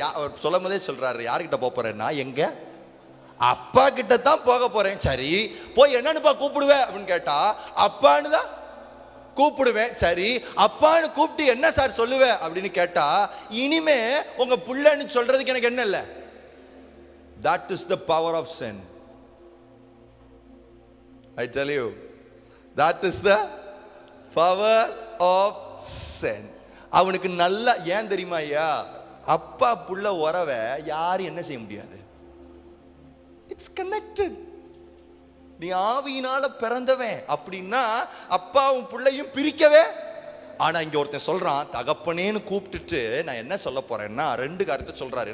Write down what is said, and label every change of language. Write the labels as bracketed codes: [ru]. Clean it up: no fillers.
[ta] அவர் சொல்லும் போதே சொல்றாரு, யார்கிட்ட போறேன்னா எங்க அப்பா கிட்ட தான் போக போறேன். சரி, போய் என்னன்னுப்பா கூப்பிடுவேன் அப்படின்னு கேட்டா, அப்பான்னு தான் கூப்பிடுவேன். சரி, அப்பான்னு கூப்பிட்டு என்ன சார் சொல்லுவேன் அப்படின்னு கேட்டா, இனிமே உங்க புள்ளன்னு சொல்றதுக்கு எனக்கு என்ன இல்ல. [en] That is the power of sin. I tell you, that is the power of sin. [ta] அவனுக்கு நல்லா ஏன் தெரியுமா ஐயா? அப்பா புள்ள உறவை யாரும் என்ன செய்ய முடியாது. [en] It's connected. [ta] நீ ஆவியினால பிறந்தவன் அப்படின்னா அப்பாவும் பிள்ளையும் பிரிக்கவே. ஆனா இங்க ஒருத்தன் சொல்றான், தகப்பனேன்னு கூப்பிட்டுட்டு நான் என்ன சொல்ல போறேன்னா, ரெண்டு காரியத்தை சொல்றாரு.